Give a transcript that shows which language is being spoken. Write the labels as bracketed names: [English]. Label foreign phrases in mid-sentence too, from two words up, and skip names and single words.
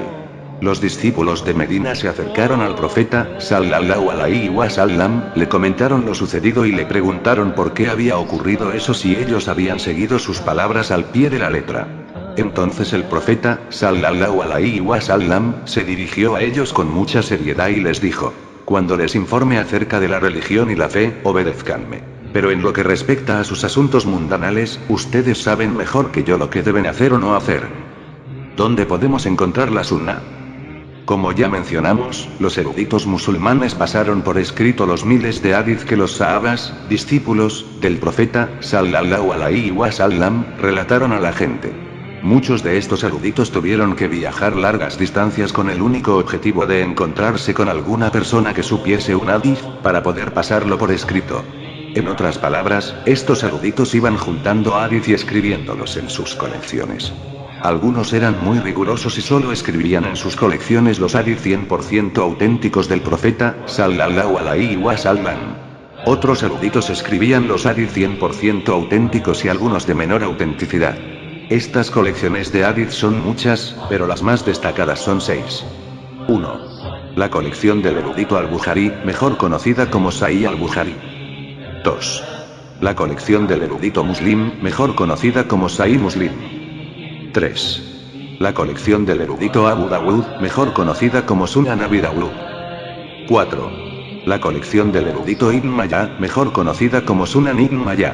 [Spanish] Los discípulos de Medina se acercaron al profeta, [Arabic] صلى الله عليه وسلم, [Spanish] le comentaron lo sucedido y le preguntaron por qué había ocurrido eso si ellos habían seguido sus palabras al pie de la letra. Entonces el profeta, [Arabic] صلى الله عليه وسلم, [Spanish] se dirigió a ellos con mucha seriedad y les dijo: cuando les informe acerca de la religión y la fe, obedézcanme. Pero en lo que respecta a sus asuntos mundanales, ustedes saben mejor que yo lo que deben hacer o no hacer. ¿Dónde podemos encontrar la sunna? Como ya mencionamos, los eruditos musulmanes pasaron por escrito los miles de hadith que los sahabas, discípulos del profeta, [Arabic] صلى الله عليه وسلم, [Spanish] relataron a la gente. Muchos de estos eruditos tuvieron que viajar largas distancias con el único objetivo de encontrarse con alguna persona que supiese un hadith, para poder pasarlo por escrito. En otras palabras, estos eruditos iban juntando hadith y escribiéndolos en sus colecciones. Algunos eran muy rigurosos y solo escribían en sus colecciones los hadith 100% auténticos del profeta, [Arabic] صلى الله عليه وسلم. [Spanish] Otros eruditos escribían los hadith 100% auténticos y algunos de menor autenticidad. Estas colecciones de hadith son muchas, pero las más destacadas son 6. 1. La colección del erudito al-Bukhari, mejor conocida como Sahih al-Bukhari. 2. La colección del erudito Muslim, mejor conocida como Sahih Muslim. 3. La colección del erudito Abu Dawud, mejor conocida como Sunan Abi Dawud. 4. La colección del erudito Ibn Majah, mejor conocida como Sunan Ibn Majah.